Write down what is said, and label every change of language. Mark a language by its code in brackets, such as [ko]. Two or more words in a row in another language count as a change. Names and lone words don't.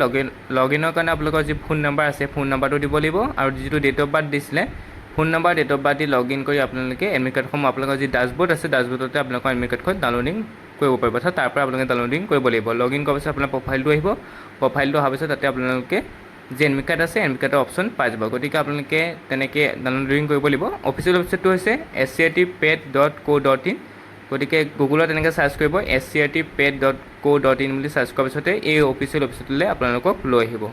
[as] লগইনৰ কাৰণে আপোনালোকৰ যি [en] phone number [as] আছে [en] phone number [as] দিব লাগিব আৰু যিটো [en] date of birth [as] দিছিলে [en] phone number date of birth [as] দি লগইন কৰি আপোনালোকে [en] admit card [as] আপোনালোকৰ যি ডাছবৰ্ড আছে ডাছবৰ্ডতে আপোনালোকৰ [en] admit card [as] ডাউনলোডিং কৰিব পাৰিব। অৰ্থাৎ তাৰ পৰা আপোনালোকে ডাউনলোডিং কৰিব লাগিব। লগইন কৰাৰ পিছত আপোনাৰ প্ৰফাইলটো আহিব। প্ৰফাইলটো অহাৰ পিছত তাতে আপোনালোকে যি [en] admit card [as] আছে [en] admit card [as] অপশ্যন পাই যাব। গতিকে আপোনালোকে তেনেকৈ ডাউনলোডিং কৰিব লাগিব। [en] official website [as] হৈছে scrtped.co.in। গতিকে গুগলত এনেকৈ চাৰ্চ কৰিব scrtped.co.in বুলি চাৰ্চ কৰাৰ পিছতে এই [en] official website [as] আপোনালোকক লৈ আহিব।